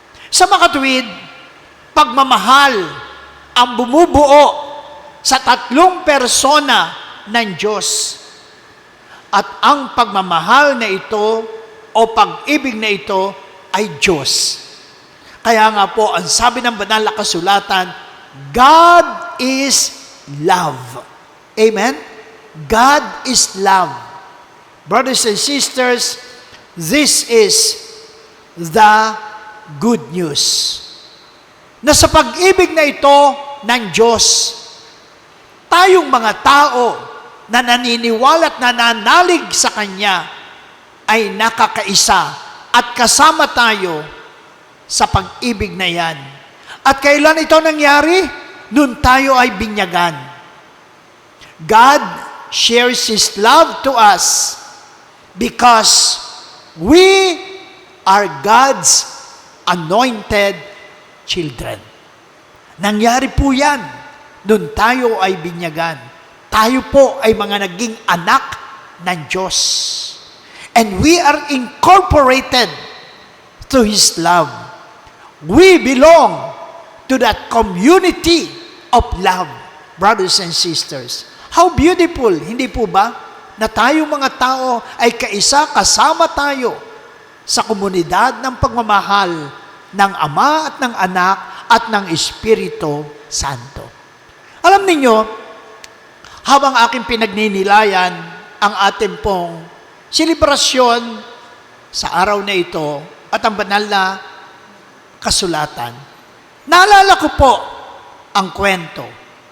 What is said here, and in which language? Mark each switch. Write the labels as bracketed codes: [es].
[tl] Sa makatuwid, pagmamahal ang bumubuo sa tatlong persona ng Diyos. At ang pagmamahal na ito o pag-ibig na ito ay Diyos. Kaya nga po, ang sabi ng banal na kasulatan, [en] God is love. Amen? God is love. Brothers and sisters, this is the good news. [tl] Na sa pag-ibig na ito ng Diyos, tayong mga tao na naniniwala at nananalig sa Kanya ay nakakaisa at kasama tayo sa pag-ibig na yan. At kailan ito nangyari? Noon tayo ay binyagan. [en] God shares His love to us because we are God's anointed children. [tl] Nangyari po yan. Doon tayo ay binyagan. Tayo po ay mga naging anak ng Diyos. [en] And we are incorporated to His love. We belong to that community of love, brothers and sisters. How beautiful, [tl] hindi po ba? Na tayong mga tao ay kaisa, kasama tayo sa komunidad ng pagmamahal ng Ama at ng Anak at ng Espiritu Santo. Alam ninyo, habang aking pinagninilayan ang ating pong selebrasyon sa araw na ito at ang banal na kasulatan, naalala ko po ang kwento.